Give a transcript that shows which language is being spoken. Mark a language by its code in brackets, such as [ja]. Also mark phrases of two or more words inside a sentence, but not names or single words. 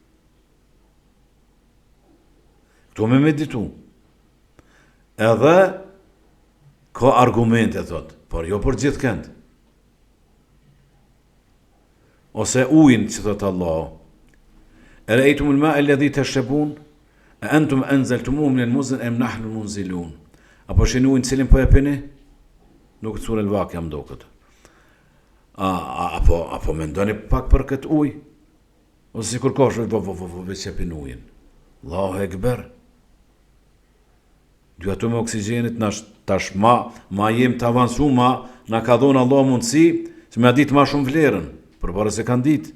[sq] Këtu me meditu. Edhe ka argumente, thot, por jo për gjithë kënd. Ose ujin, që thot Allah, [ar] أ رأيتم الماء الذي تشربون أأنتم أنزلتموه من المزن أم نحن المنزلون. [sq] Apo shin ujin cilin po e pini? Nuk të surë l-Vaqia më do këtë. Apo mendoni pak për këtë ujë? Ose sikur kosh, veç e pin ujin. [ar] الله أكبر. [sq] Dy ato me oksigjenit, tash ma jem të avansu, na ka dhonë Allah mundësi, që me a ditë ma shumë vlerën, përpara se kanë ditë.